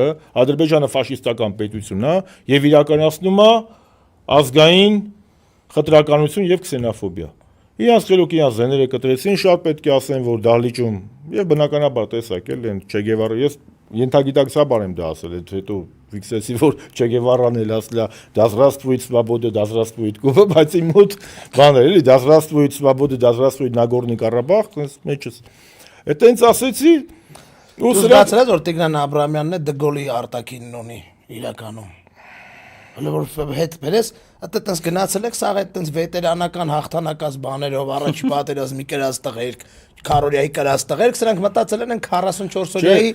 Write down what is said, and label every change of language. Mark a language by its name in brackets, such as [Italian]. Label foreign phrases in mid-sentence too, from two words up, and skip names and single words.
[Armenian] Ադրբեջանը ֆաշիստական պետություն է եւ իրականացնում է ազգային խտրականություն եւ քսենոֆոբիա։ Իրանց խելոք իրանց զեները կտրեցին, շատ պետք է ասեն, որ դահլիճում եւ բնականաբար տեսակ էլ են Չե Գևարը, ես ենթագիտակցաբար եմ դա ասել, հետո ֆիքսեցի, որ Չե Գևարան էլ ասել է [Russian] «Да здравствует свобода, да здравствует Куба», [Armenian] բայց իմ մոտ բան էր, էլի [Russian] «Да здравствует свобода, да здравствует [Armenian] Նագորնի Ղարաբաղ», մեջս։ Այդտենց ասեցի, ու սրանց որ Տիգրան Աբրահամյանն է Դգոլի արտակինն ունի իրականում։ Հələ որ հետ բերես, այդտենց գնացել եք սաղ այդտենց վետերանական հաղթանակած բաներով առաջի պատերազմի կրած տղերք, քարորիայի կրած տղերք, սրանք մտածել են 44 օրյայի։